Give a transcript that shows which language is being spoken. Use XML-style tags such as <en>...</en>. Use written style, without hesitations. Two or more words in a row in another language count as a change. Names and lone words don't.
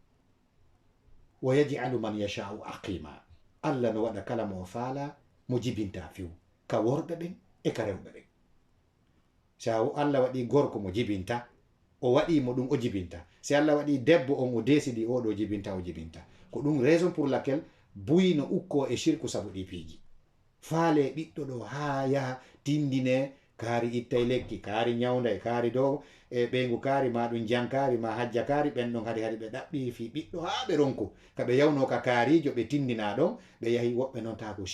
<ar>ويجعل من يشاء عقيما</ar> <ff>Allah no waɗa kala mo o faala mo jibinta fiw ka worɓe ɓen e ka rewɓe ɓen sa Allah waɗi gorko mo jibinta o waɗimo ɗum o jibinta si Allah waɗi debbo on o desidi oɗo jibinta o jibinta ko ɗum</ff> <fr>raison pour laquelle</fr> <ff>buyino ukko e shirku sabu ɗi piiji faale ɓiɗɗo ɗo ha yaha tindine kaari ittay lekki kaari ñawday kaari dow e ɓeygu kaari ma ɗum jankari ma hajja kaari ɓen ɗon hadi ɓe ɗaɓɓi fi ɓiɗɗo ha ɓe ronko kaɓe yawno ka kaarijo ɓe tindina ɗon ɓe yahi woɓɓe noon ta ko</ff>